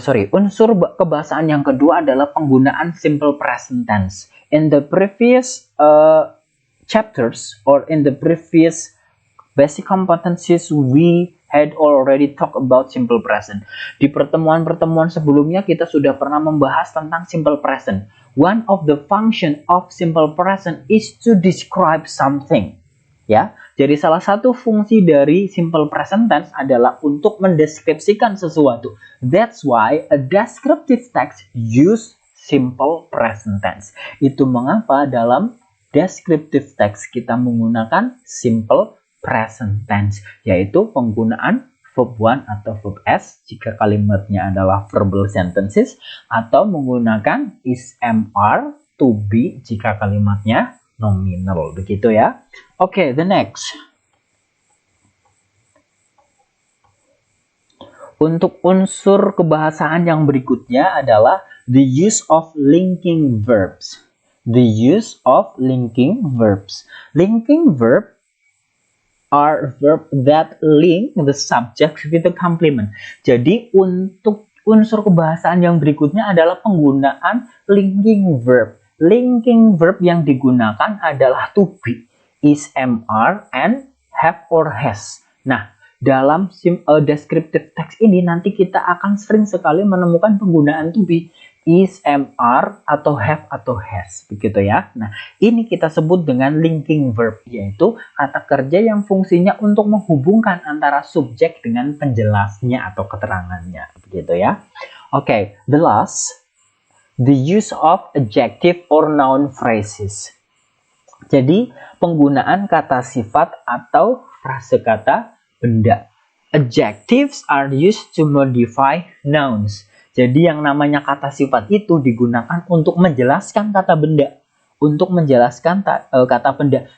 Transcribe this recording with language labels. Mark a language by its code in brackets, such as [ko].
[id] Unsur kebahasaan yang kedua adalah penggunaan simple present tense. [en] In the previous chapters or in the previous basic competencies we had already talked about simple present. [id] Di pertemuan-pertemuan sebelumnya kita sudah pernah membahas tentang simple present. [en] One of the function of simple present is to describe something. [id] Ya, jadi salah satu fungsi dari simple present tense adalah untuk mendeskripsikan sesuatu. [en] That's why a descriptive text use simple present tense. [id] Itu mengapa dalam descriptive text kita menggunakan simple present tense, yaitu penggunaan verb 1 atau verb s jika kalimatnya adalah verbal sentences, atau menggunakan is, am, are, to be jika kalimatnya nominal, begitu ya. [en] Oke, the next. [id] Untuk unsur kebahasaan yang berikutnya adalah [en] the use of linking verbs. The use of linking verbs. Linking verb are verb that link the subject with the complement. [id] Jadi untuk unsur kebahasaan yang berikutnya adalah penggunaan linking verb. Linking verb yang digunakan adalah to be, is, am, are, and have or has. Nah, dalam descriptive text ini nanti kita akan sering sekali menemukan penggunaan to be, is, am, are, atau have atau has, begitu ya. Nah, ini kita sebut dengan linking verb, yaitu kata kerja yang fungsinya untuk menghubungkan antara subjek dengan penjelasnya atau keterangannya, begitu ya. [en] Oke, the last, the use of adjective or noun phrases. [id] Jadi, penggunaan kata sifat atau frase kata benda. [en] Adjectives are used to modify nouns. [id] Jadi yang namanya kata sifat itu digunakan untuk menjelaskan kata benda. Untuk menjelaskan kata benda.